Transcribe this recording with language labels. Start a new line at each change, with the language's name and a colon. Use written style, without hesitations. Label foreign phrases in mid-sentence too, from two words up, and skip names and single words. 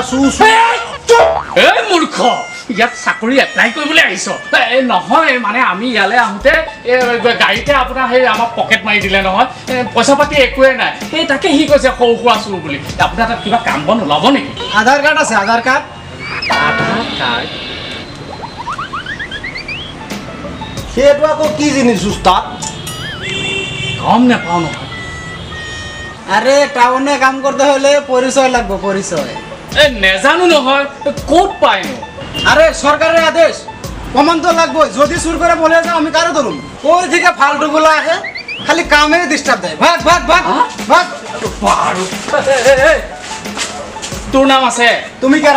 Assamese: এই মূৰ্খ ইয়াত চাকৰি এপ্লাই কৰিবলৈ আহিছ নহয় মানে আমি ইয়ালৈ আহোঁতে গাড়ীতে আপোনাৰ সেই আমাক পকেট মাৰি দিলে নহয় পইচা পাতি একোৱে নাই সেই তাকে সি কৈছে সৰু সুৰা চুৰ বুলি আপোনাৰ তাত কিবা কাম বন ওলাব নেকি আধাৰ কাৰ্ড আছে আধাৰ কাৰ্ড সেইটো আকৌ কি জিনিস উস্তাদ গম নাপাওঁ নহয়
Bangla: আরে টাউনে কাম করতে হলে পরিচয় লাগবে পরিচয়
Assamese: নেজানো নহয় ক'ত পাইনো
Bangla: আরে সরকারের আদেশ প্রমাণ তো লাগবে যদি চুর করে বলে যাও আমি কারো ধরুম কই থেকে ফালতুগুলো আসে খালি কামে ডিস্টার্ব দেয় ভাগ ভাগ ভাগ ভাগ
Assamese: বাৰু তোৰ নাম আছে
Bangla: তুমি কেরা